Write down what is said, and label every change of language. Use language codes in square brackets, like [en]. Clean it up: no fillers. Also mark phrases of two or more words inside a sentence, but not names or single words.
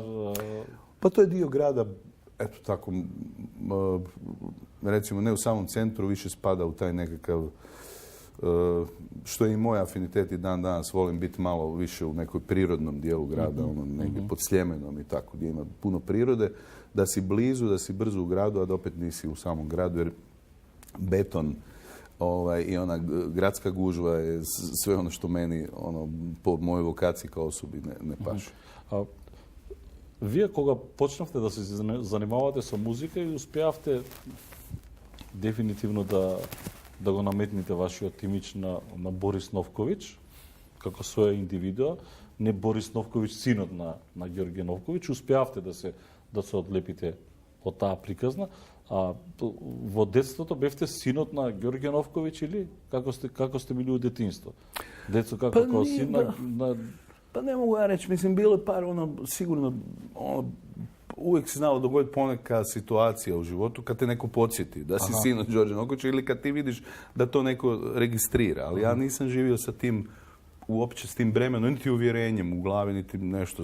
[hr] Pa to je dio grada, eto tako, recimo ne u samom centru, više spada u taj nekakav, što je i moj afinitet i dan danas, volim biti malo više u nekoj prirodnom dijelu grada, ono negdje pod Sljemenom i tako, gdje ima puno prirode, da si blizu, da si brzo u gradu, a da opet nisi u samom gradu, jer beton i ona gradska gužva je sve ono što meni ono, po mojoj vokaciji kao osobi ne paše. [mk] Вие кога почнавте да се занимавате со музика и успеавте дефинитивно да го наметнете вашиот имидж на Борис Новковиќ, како своја индивидуа, не Борис Новковиќ, синот на Ѓорѓе Новковиќ, успеавте да се одлепите од таа приказна. А во детството бевте синот на Ѓорѓе Новковиќ или како сте били у детинство? Децо како син на [hr] Pa ne mogu ja reći, mislim, bilo je par, sigurno, uvijek se znalo dogoditi poneka situacija u životu kad te neko podsjeti da si sin od Đorđe Novkovića ili kad ti vidiš da to neko registrira. Ali ja nisam živio sa tim, uopće s tim bremenom, niti uvjerenjem u glavi, niti nešto.